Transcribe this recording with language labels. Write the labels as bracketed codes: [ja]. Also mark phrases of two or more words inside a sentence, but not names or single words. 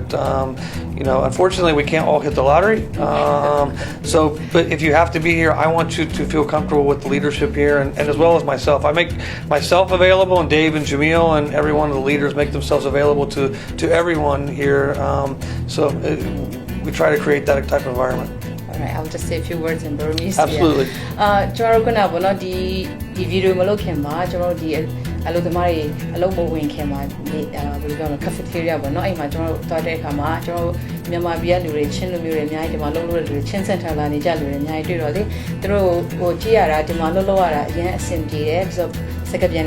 [en] Unfortunately we can't all hit the lottery. But if you have to be here, I want you to feel comfortable with the leadership here and as well as myself. I make myself available, and Dave and Jamil and every one of the leaders make themselves available to everyone here. We try to create that type of environment. Alright, I'll just say a few words in Burmese. Absolutely. [my] ကျွန်တော်တို့ကပေါ့နော်ဒီဗီဒီယိုမလုပ်ခင်မှာကျွန်တော်တို့ဒီအလုပ်သမားတွေအလုပ်မဝင်ခင်မှာဘယ်လိုပြောမလဲ cafeteria ပေါ့နော်အဲ့မှာကျွန်တော်တို့သွားတဲ့အခါမှာကျွန်တော်တို့မြန်မာပြည်ကလူတွေချင်းလူမျိုးတွေအများကြီးဒီမှာလုပ်လို့တဲ့လူတွေချင်းစင်တာလာနေကြလူတွေအများကြီးတွေ့တော့လေသူတို့ကြည့်ရတာဒီမှာလုပ်ရတာအရင်အဆင်ပြေတယ်ပြီးတော့စကပြန်